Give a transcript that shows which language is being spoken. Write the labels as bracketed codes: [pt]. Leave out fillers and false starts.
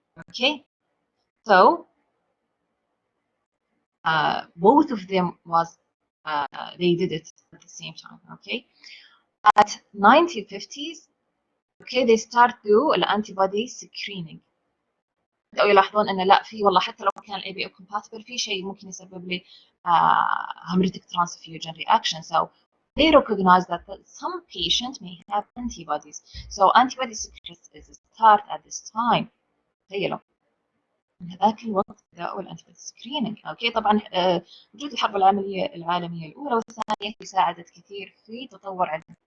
[en] Okay, so both of them was they did it at the same time. Okay, at 1950s, okay they start to الانتي screening. [ar] بدأوا يلاحظون انه لا، في والله حتى لو كان الاي بي او compatible في شيء ممكن يسبب لي hemolytic transfusion reaction. [en] So they recognize that some patient may have antibodies. So antibody secretion is start at this time. [ar] تخيلوا من هذاك الوقت بدأوا الانتيبودي سكرينينج. اوكي طبعا وجود الحرب العالمية الأولى والثانية ساعدت كثير في تطور علم.